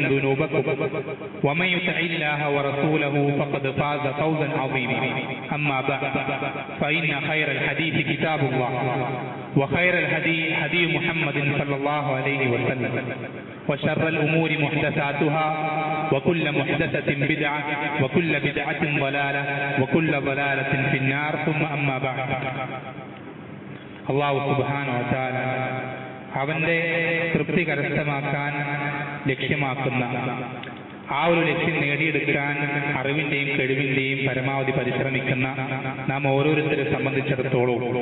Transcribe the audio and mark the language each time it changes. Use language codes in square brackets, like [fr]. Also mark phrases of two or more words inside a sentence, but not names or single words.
[ar] ذنوبكم ومن يطع الله ورسوله فقد فاز فوزا عظيما أما بعد فإن خير الحديث كتاب الله وخير الهدي هدي محمد صلى الله عليه وسلم وشر الأمور محدثاتها وكل محدثة بدعة وكل بدعة ضلالة وكل ضلالة في النار ثم أما بعد الله سبحانه وتعالى [ml] അവന്റെ തൃപ്തി കരസ്ഥമാക്കാൻ ലക്ഷ്യമാക്കുന്ന ആ ഒരു ലക്ഷ്യം നേടിയെടുക്കാൻ അറിവിന്റെയും കഴിവിന്റെയും പരമാവധി പരിശ്രമിക്കുന്ന നാം ഓരോരുത്തരെ സംബന്ധിച്ചിടത്തോളം